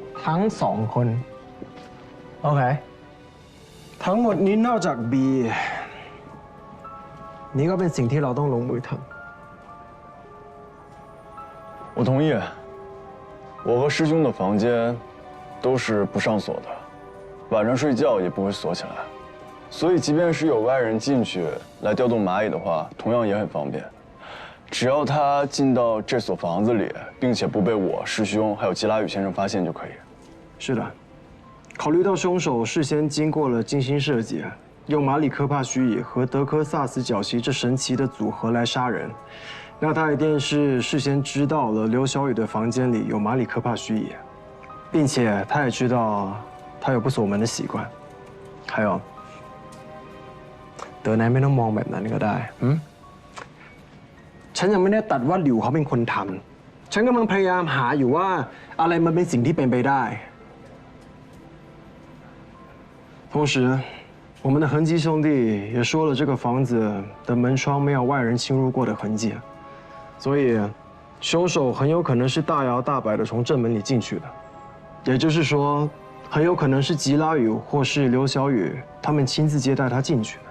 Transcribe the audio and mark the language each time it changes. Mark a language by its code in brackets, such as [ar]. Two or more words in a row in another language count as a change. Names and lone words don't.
[th] ทั้งสองคนโอเคทั้งหมดนี้นอกจากบีนี่ก็เป็นสิ่งที่เราต้องลงมือทำ [zh] 我同意。我和师兄的房间都是不上锁的，晚上睡觉也不会锁起来，所以即便是有外人进去来调动蚂蚁的话，同样也很方便。只要他进到这所房子里，并且不被我、师兄还有吉拉宇先生发现就可以。是的，考虑到凶手事先经过了精心设计，用马里科帕须蚁和德科萨斯角蜥这神奇的组合来杀人。那他一定是事先知道了刘小雨的房间里有马里科帕须蚁，并且他也知道他有不锁门的习惯。还有， [th] เต๋อนายไม่ต้องมองแบบนั้นก็ได้ฉันยังไม่ได้ตัดว่าหลิวเขาเป็นคนทำฉันกำลังพยายามหาอยู่ว่าอะไรมันเป็นสิ่งที่เป็นไปได้ [zh] 同时我们的恒基兄弟也说了，这个房子的门窗没有外人侵入过的痕迹。所以，凶手很有可能是大摇大摆地从正门里进去的，也就是说，很有可能是吉拉宇或是刘小雨他们亲自接待他进去的。